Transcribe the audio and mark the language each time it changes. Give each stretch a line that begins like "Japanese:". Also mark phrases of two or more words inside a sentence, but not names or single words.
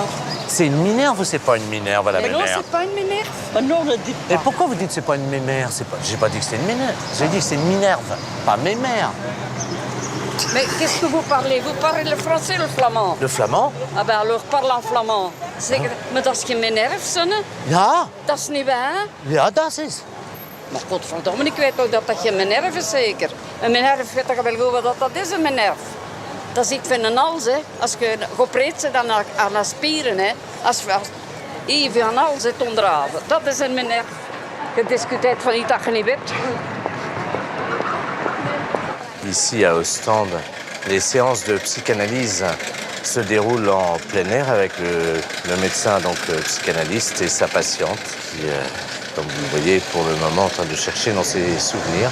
French: C'est une minerve ou c'est pas une minerve à la Mais non, mémère? c'est pas une ménère. Ah non, ne dites pas. Et pourquoi vous dites que c'est pas une mémère? J'ai pas dit que c'était une minerve. J'ai dit que c'est une minerve, pas mémère. Mais qu'est-ce que vous parlez? Vous parlez le français ou le flamand? Le flamand? Ah ben alors parle en flamand.
Dutch: Maar dat is geen minerve, Ja. Dat is niet waar. Ja, dat is. Maar godverdomme, ik weet ook dat dat geen minerve is, zeker. Een minerve, weet je wel goed wat dat is, een minerve. Dat is iets van een hals, hè. Als je gepreet zit aan de spieren, hè. Als je van een hals zit onderhouden. Dat is een minerve. Je discuteert van iets dat je niet weet.
French: Ici, à Ostende, les séances de psychanalyse se déroulent en plein air avec le médecin, donc psychanalyste, et sa patiente, qui, comme vous le voyez, pour le moment, en train de chercher dans ses souvenirs.